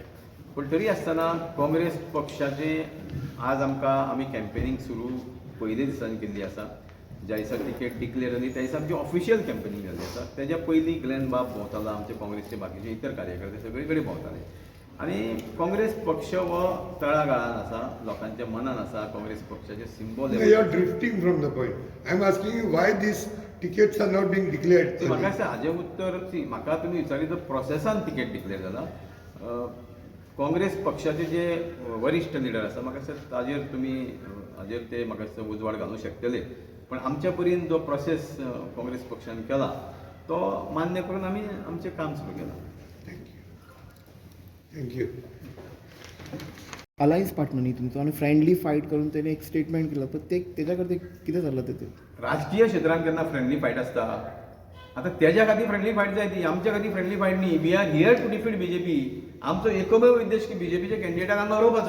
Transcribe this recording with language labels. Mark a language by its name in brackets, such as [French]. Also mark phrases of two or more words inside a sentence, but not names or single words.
[Konkani] पूण तरी आसतना काँग्रेस पक्षाचे आज आमी कॅम्पेनींग सुरू पयले दिसांनी केल्ली आसा. ज्या दिसा [English] ticket declare [Konkani] जाली त्या दिसा आमची [English] official campaigning [Konkani] जाल्ली आसा. तेज्या पयलीं ग्लेन बाब भोंवतालो, आमचे काँग्रेसचे बाकीचे इतर कार्यकर्ते सगळे कडेन भोंवताले. आनी काँग्रेस पक्ष हो तळागाळान आसा, लोकांच्या मनान आसा. काँग्रेस पक्षाचे सिंबल [English] You are drifting from the point. I am asking you why these tickets are not being declared. [Konkani] म्हाका दिसता हाजें उत्तर म्हाका तुमी विचारी जर प्रोसेसान [English] ticket declare [Konkani] जाला. काँग्रेस पक्षाचे जे वरिश्ठ लिडर आसा म्हाका दिसता ताजेर तुमी हाजेर ते म्हाका दिसता उजवाड घालूंक शकतले. पण आमच्या परीन जो प्रोसेस काँग्रेस पक्षान केला तो मान्य करून आमी आमचें काम सुरू केलां. [English] Thank you. alliance partner [Konkani] न्ही तुमचो आनी [English] friendly fight [Konkani] करून तेणे एक स्टेटमेंट केलं पण ते तेच्या करता कितें जाल्लं ते राजकीय क्षेत्रांत केन्ना [English] friendly fight [Konkani] आसता. आतां तेज्या खातीर [English] friendly fight [Konkani] जाय ती, आमच्या खातीर [English] friendly fight [Konkani] न्ही. [English] We are here to defeat BJP. [Konkani] आमचो एकमेव उद्देश की बीजेपीच्या कॅन्डिडेटाक हांगा हरोवपाचो.